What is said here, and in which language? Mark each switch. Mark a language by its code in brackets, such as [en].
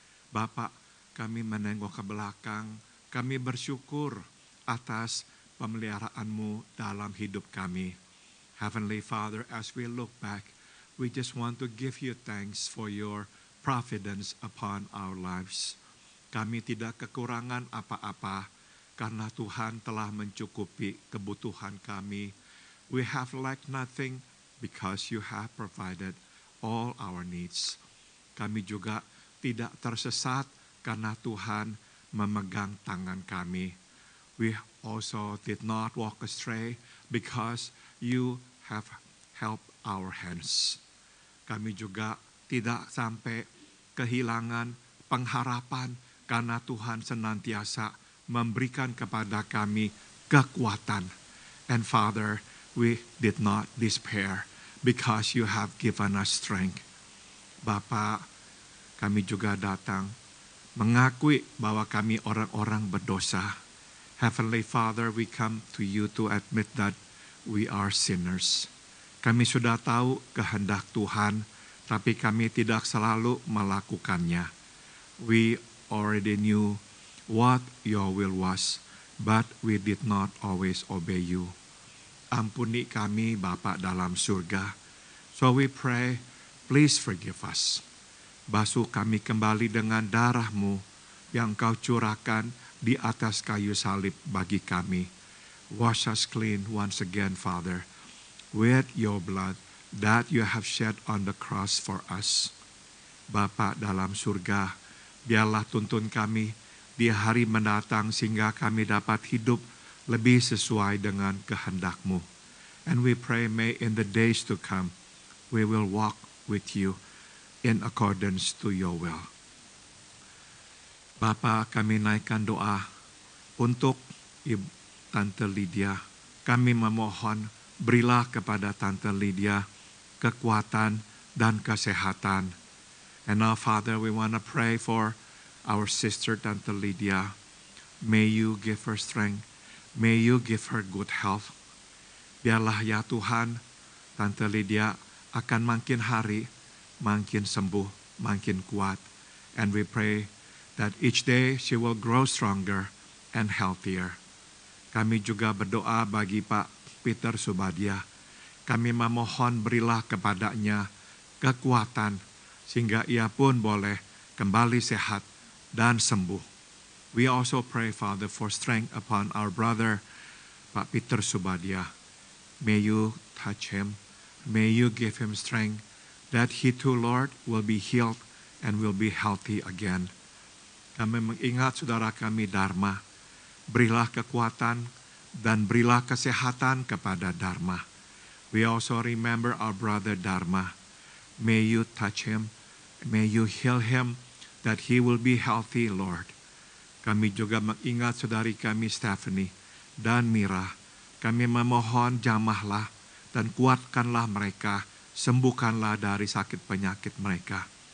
[id] Bapak, kami menengok ke belakang, kami bersyukur atas pemeliharaan-Mu dalam hidup kami. [en] Heavenly Father, as we look back, we just want to give you thanks for your providence upon our lives. [id] Kami tidak kekurangan apa-apa karena Tuhan telah mencukupi kebutuhan kami. [en] We have lacked nothing because you have provided all our needs. [id] Kami juga tidak tersesat karena Tuhan memegang tangan kami. [en] We also did not walk astray because you have helped our hands. [id] Kami juga tidak sampai kehilangan pengharapan karena Tuhan senantiasa memberikan kepada kami kekuatan. [en] And Father, we did not despair because you have given us strength. [id] Bapa, kami juga datang mengakui bahwa kami orang-orang berdosa. [en] Heavenly Father, we come to you to admit that we are sinners. [id] Kami sudah tahu kehendak Tuhan, tapi kami tidak selalu melakukannya. [en] We already knew what your will was, but we did not always obey you. [id] Ampuni kami, Bapa dalam surga. [en] So we pray, please forgive us. [id] Basuh kami kembali dengan darah-Mu yang Kau curahkan di atas kayu salib bagi kami. [en] Wash us clean once again, Father, with your blood that you have shed on the cross for us. [id] Bapa dalam surga, biarlah tuntun kami di hari mendatang sehingga kami dapat hidup lebih sesuai dengan kehendak-Mu. [en] And we pray, may in the days to come, we will walk with you in accordance to your will. [id] Bapa, kami naikkan doa untuk Ibu Tante Lydia. Kami memohon berilah kepada Tante Lydia kekuatan dan kesehatan. [en] And now, Father, we want to pray for our sister Tante Lydia. May you give her strength. May you give her good health. [id] Biarlah ya Tuhan, Tante Lydia akan makin hari, makin sembuh, makin kuat. [en] And we pray that each day she will grow stronger and healthier. [id] Kami juga berdoa bagi Pak Peter Subadia. Kami memohon berilah kepadanya kekuatan sehingga ia pun boleh kembali sehat dan sembuh. [en] We also pray, Father, for strength upon our brother, Pak Peter Subadia. May you touch him. May you give him strength that he too, Lord, will be healed and will be healthy again. [id] Kami mengingat saudara kami Dharma. Berilah kekuatan dan berilah kesehatan kepada Dharma. [en] We also remember our brother Dharma. May you touch him. May you heal him that he will be healthy, Lord. [id] Kami juga mengingat saudari kami Stephanie dan Mira. Kami memohon jamahlah dan kuatkanlah mereka, sembuhkanlah dari sakit penyakit mereka.